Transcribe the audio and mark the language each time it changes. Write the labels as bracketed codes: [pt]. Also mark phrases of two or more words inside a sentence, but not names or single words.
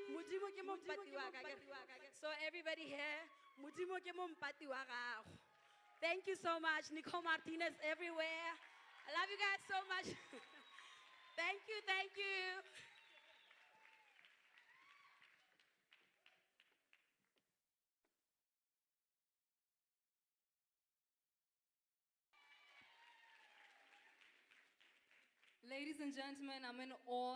[en] So everybody here, [nso] Mudimo ke mo mpati wa gago. [en] Thank you so much. Nicole Martinez everywhere. I love you guys so much. Thank you, thank you. Ladies and gentlemen, I'm in awe.